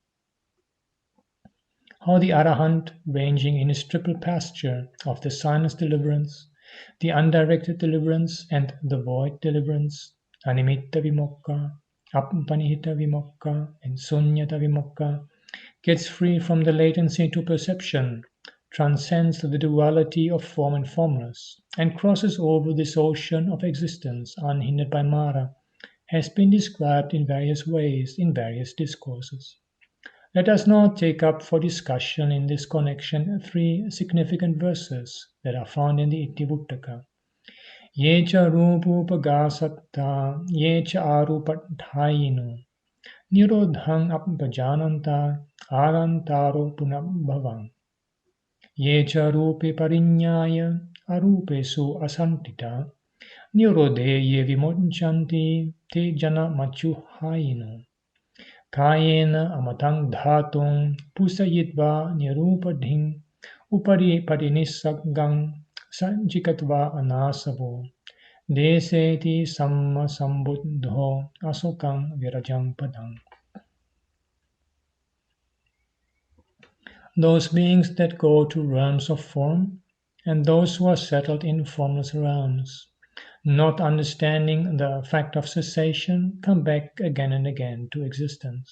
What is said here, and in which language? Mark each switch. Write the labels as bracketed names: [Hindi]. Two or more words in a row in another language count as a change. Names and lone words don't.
[English] How the Arahant, ranging in his triple pasture of the silence deliverance, the undirected deliverance, and the void deliverance, [Pali] Animitta Vimokka, Appanihita Vimokka, [English] and Sunyata Vimokka, gets free from the latency to perception, transcends the duality of form and formless, and crosses over this ocean of existence unhindered by Mara, has been described in various ways in various discourses. Let us now take up for discussion in this connection 3 significant verses that are found in the Itivuttaka. [Pali] Yecha rupupagasatta, yecha arupadhayino, nirodhang appajananta, arantaro punabhavam. Yecha rupe parinyaya, arupe su asantita, nirodhe ye vimonchanti, te jana machuhayino. Kayena amatang dhatung pusayitva nirupadhing upari parinisaggang sanjikatva anasavo deseti samma sambuddho asokang virajang padang. [English] Those beings that go to realms of form, and those who are settled in formless realms, not understanding the fact of cessation, come back again and again to existence.